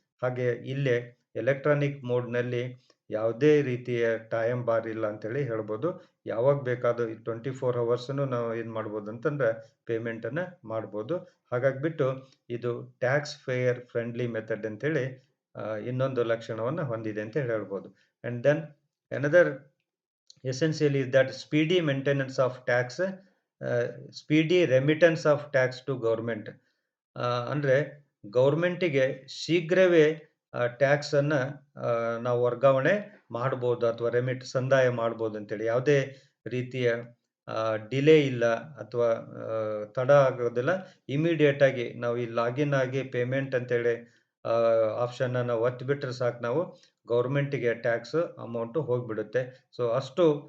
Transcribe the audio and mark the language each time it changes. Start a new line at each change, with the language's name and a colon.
Kannada: ಹಾಗೆ ಇಲ್ಲೇ ಎಲೆಕ್ಟ್ರಾನಿಕ್ ಮೋಡ್‌ನಲ್ಲಿ ಯಾವುದೇ ರೀತಿಯ ಟೈಮ್ ಬಾರ್ ಇಲ್ಲ ಅಂತೇಳಿ ಹೇಳ್ಬೋದು. ಯಾವಾಗ ಬೇಕಾದ್ರೂ 24 ಅವರ್ಸ್‌ನು ನಾವು ಏನು ಮಾಡ್ಬೋದು ಅಂತಂದ್ರೆ ಪೇಮೆಂಟನ್ನು ಮಾಡ್ಬೋದು. ಹಾಗಾಗ್ಬಿಟ್ಟು ಇದು ಟ್ಯಾಕ್ಸ್ ಪೇಯರ್ ಫ್ರೆಂಡ್ಲಿ ಮೆಥಡ್ ಅಂತೇಳಿ ಇನ್ನೊಂದು ಲಕ್ಷಣವನ್ನು ಹೊಂದಿದೆ ಅಂತ ಹೇಳ್ಬೋದು.
English: And then another essential is that speedy maintenance of tax, speedy remittance of tax to government.
Kannada: ಅಂದರೆ ಗೌರ್ಮೆಂಟಿಗೆ ಶೀಘ್ರವೇ ಟ್ಯಾಕ್ಸನ್ನು ನಾವು ವರ್ಗಾವಣೆ ಮಾಡ್ಬೋದು ಅಥವಾ ಸಂದಾಯ ಮಾಡ್ಬೋದು ಅಂತೇಳಿ. ಯಾವುದೇ ರೀತಿಯ ಡಿಲೇ ಇಲ್ಲ ಅಥವಾ ತಡ ಆಗೋದಿಲ್ಲ. ಇಮಿಡಿಯೇಟ್ ಆಗಿ ನಾವು ಈ ಲಾಗಿನ್ ಆಗಿ ಪೇಮೆಂಟ್ ಅಂತೇಳಿ ಆಪ್ಷನ್ನ ನಾವು ಒತ್ತಿಬಿಟ್ರೆ ಸಾಕು, ನಾವು ಗೌರ್ಮೆಂಟಿಗೆ ಟ್ಯಾಕ್ಸ್ ಅಮೌಂಟು ಹೋಗಿಬಿಡುತ್ತೆ. ಸೊ ಅಷ್ಟು